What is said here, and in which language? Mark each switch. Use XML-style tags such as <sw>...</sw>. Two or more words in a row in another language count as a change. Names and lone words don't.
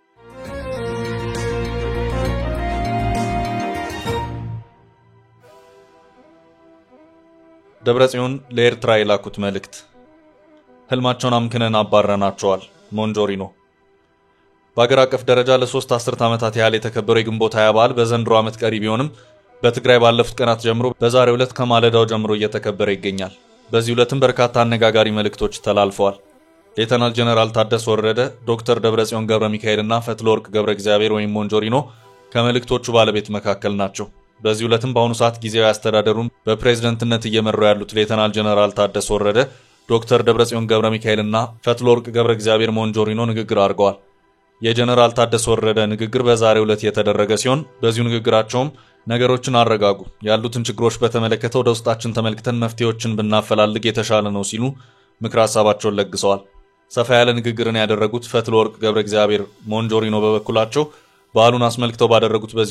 <am>ደብረጽዮን ለኤርትራ የላኩት መልእክት። ህልማቸውን አምክነን አባረናቸዋል። ሞንጆሪኖ። በአገር አቀፍ ደረጃ ለ3 አስርት ዓመታት ያህል የተከበረው የግንቦት 20 በዓል በዘንድሮ ዓመት ቀሪ ቢሆንም በትግራይ ባለፉት ቀናት ጀምሮ በዛሬው ዕለት ከማለዳው ጀምሮ እየተከበረ ይገኛል። በዚህ ዕለትም በርካታ አነጋጋሪ መልእክቶች ተላልፈዋል። ሌተናል ጀነራል ታደሰ ወረደ፣ ዶክተር ደብረጽዮን ገብረ ሚካኤልና ፈትለወርቅ ገብረ እግዚአብሔር ወይም ሞንጆሪኖ ከመልእክቶቹ ባለቤት መካከል ናቸው። በዚህ ዕለትም በአሁኑ ሰዓት ጊዜያዊ አስተዳደሩን በፕሬዝዳንትነት እየመሩ ያሉት ሌተናል ጀነራል ታደሰ ወረደ፣ ዶክተር ደብረጽዮን ገብረ ሚካኤልና ፈትለወርቅ ገብረ እግዚአብሔር ሞንጆሪኖ ንግግር አድርገዋል። የጀነራል ታደሰ ወረደ ንግግር በዛሬው ዕለት የተደረገ ሲሆን በዚሁ ንግግራቸውም ነገሮችን አረጋጉ፣ ያሉትን ችግሮች በተመለከተ ወደ ውስጣችን ተመልክተን መፍትሄዎችን ብናፈላልግ የተሻለ ነው ሲሉ ምክር ሐሳባቸውን ለግሰዋል። ሰፋ ያለ ንግግርን ያደረጉት ፈትለወርቅ ገብረ እግዚአብሔር ሞንጆሪኖ በበኩላቸው በዓሉን አስመልክተው ባደረጉት በዚሁ</am>